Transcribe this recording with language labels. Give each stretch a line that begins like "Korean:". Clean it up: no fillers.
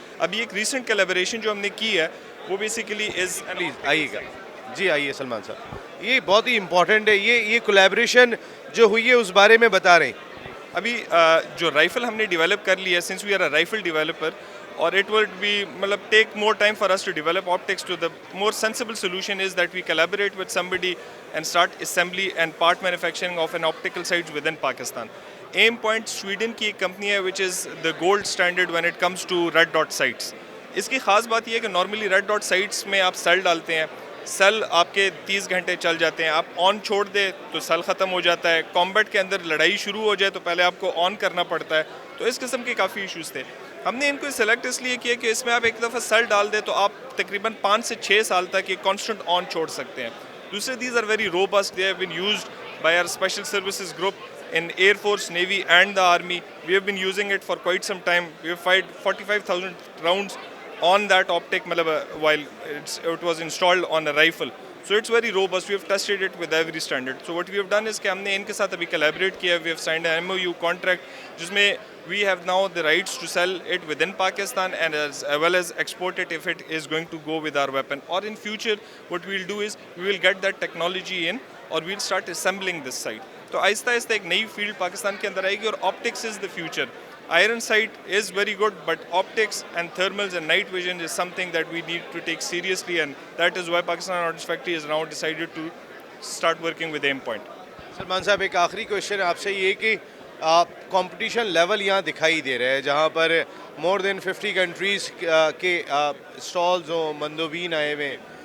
Urdu: ابھی ایک recent collaboration جو ہم نے کی ہے وہ بیسیکلی از پلیز آئیے گا. جی آئیے سلمان صاحب, یہ بہت ہی امپورٹنٹ ہے. یہ کولیبریشن جو ہوئی ہے اس بارے میں بتا رہے ہیں. ابھی جو رائفل ہم نے ڈیولپ کر لی ہے
English: Since we are a rifle developer, اور it would be مطلب take more time for us to develop optics. To the more sensible solution is that we collaborate with somebody and start assembly and part manufacturing of an optical sights within Pakistan. Aim Point Sweden
Urdu: کی ایک company ہے
English: which is the gold standard when it comes to red dot sights.
Urdu: اس کی خاص بات یہ ہے کہ normally red dot sites میں آپ سیل ڈالتے ہیں, سیل آپ کے 30 گھنٹے چل جاتے ہیں, آپ آن چھوڑ دیں تو سیل ختم ہو جاتا ہے, کامبیٹ کے اندر لڑائی شروع ہو جائے تو پہلے آپ کو آن کرنا پڑتا ہے. تو اس قسم کے کافی ایشوز تھے. ہم نے ان کو سلیکٹ اس لیے کیا کہ اس میں آپ ایک دفعہ سیل ڈال دیں تو آپ تقریباً 5 سے 6 سال تک یہ کانسٹنٹ آن چھوڑ سکتے ہیں.
English: دوسرے these are very robust, they have been used by our special services group in Air Force, Navy and the Army. We have been using it for quite some time. We have fired 45,000 rounds on that optic while it was installed on a rifle. So it's very robust. We have tested it with every standard. So what we have done is
Urdu: کہ ہم نے ان کے ساتھ ابھی collaborate کیا.
English: We have signed an MOU contract
Urdu: جس میں
English: we have now the rights to sell it within Pakistan and as well as export it if it is going to go with our weapon. Or in future what we will do is we will get that technology in or we will start assembling this sight.
Urdu: تو آہستہ آہستہ ایک نئی field Pakistan کے اندر آئے گی اور
English: Optics is the future. Iron sight is very good but optics and thermals and night vision is something that we need to take seriously and that is why Pakistan ordnance factory is now decided to start working with M point.
Urdu: Salman صاحب ایک آخری question آپ سے یہ کہ competition level یہاں دکھائی دے رہا ہے جہاں پر
English: more than 50 countries
Urdu: کے اسٹالز ہوں, مندوبین آئے ہوئے ہیں.